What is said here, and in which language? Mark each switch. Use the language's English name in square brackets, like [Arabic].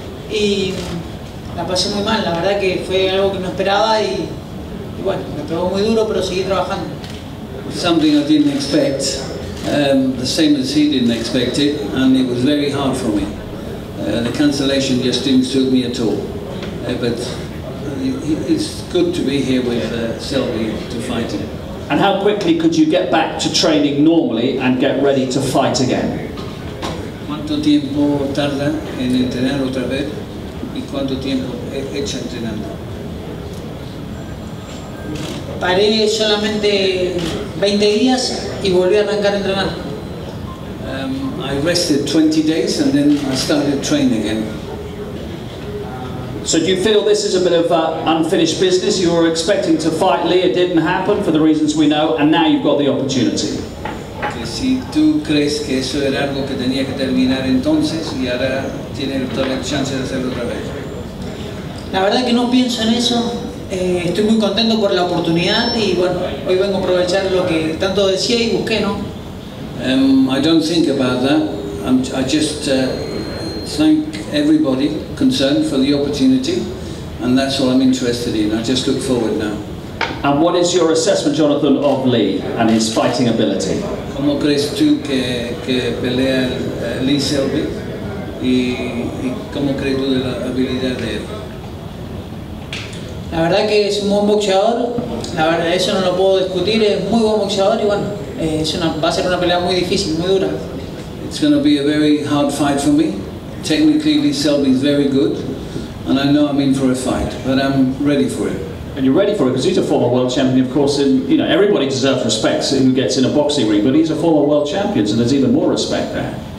[Spanish] Y la pasé muy mal, la verdad que fue algo que no esperaba y bueno, me pegó muy duro, pero seguí trabajando. [English] Something I didn't expect, the same as he didn't expect it, and it was very hard for me. The cancellation just didn't suit me at all. But it's good to be here with SELBY to fight him. And how quickly could you get back to training normally and get ready to fight again? [Spanish] ¿Cuánto tiempo tarda en entrenar otra vez y cuánto tiempo echa entrenando? Paré solamente 20 días y volví a arrancar a entrenar. [English] I rested 20 days and then I started training again. So do you feel this is a bit of unfinished business? You were expecting to fight Lee, it didn't happen for the reasons we know, and now you've got the opportunity. [Spanish] Que si tú crees que eso era algo que tenía que terminar entonces y ahora tienes toda la chance de hacerlo otra vez. La verdad que no pienso en eso. Estoy muy contento por la oportunidad y bueno, hoy vengo a aprovechar lo que tanto decía y busqué, ¿no? [English] I don't think about that. I just thank everybody concerned for the opportunity, and that's all I'm interested in. I just look forward now. And what is your assessment, Jonathan, of Lee and his fighting ability? [Spanish] ¿Cómo crees tú que pelea Lee Selby y cómo crees tú de la habilidad de él? La verdad que es un buen boxeador, la verdad eso no lo puedo discutir, es muy buen boxeador y bueno, va a ser una pelea muy difícil, muy dura. [English] It's going to be a very hard fight for me. Technically, Lee Selby is very good, and I know I'm in for a fight, but I'm ready for it. And you're ready for it because he's a former world champion, of course. And you know everybody deserves respect who gets in a boxing ring, but he's a former world champion, so there's even more respect there.